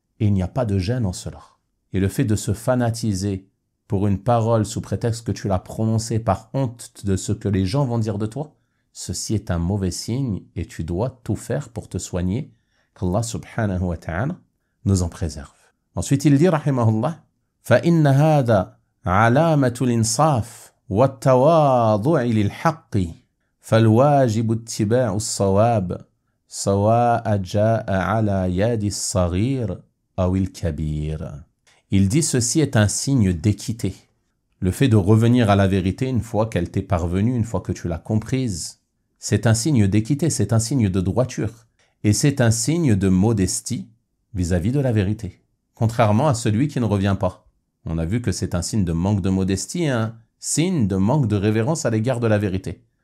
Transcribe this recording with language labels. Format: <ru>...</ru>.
<fr>Et il n'y a pas de gêne en cela. Et le fait de se fanatiser pour une parole sous prétexte que tu l'as prononcée par honte de ce que les gens vont dire de toi, ceci est un mauvais signe et tu dois tout faire pour te soigner, qu'Allah subhanahu wa ta'ala nous en préserve. Ensuite, il dit, rahimahullah,</fr> <ar>فَإِنَّ هَذَا عَلَامَةُ الْإِنصَافِ وَالتَّوَاضُعِ لِلْحَقِّ فَالْوَاجِبُ اتِّبَاعُ الصَّوَابِ سواء جاء على يد الصغير أو الكبير.</ar> <fr>Il dit ceci est un signe d'équité. Le fait de revenir à la vérité une fois qu'elle t'est parvenue, une fois que tu l'as comprise, c'est un signe d'équité, c'est un signe de droiture et c'est un signe de modestie vis-à-vis de la vérité. Contrairement à celui qui ne revient pas. On a vu que c'est un signe de manque de modestie et un signe de manque de révérence à l'égard de la vérité.</fr>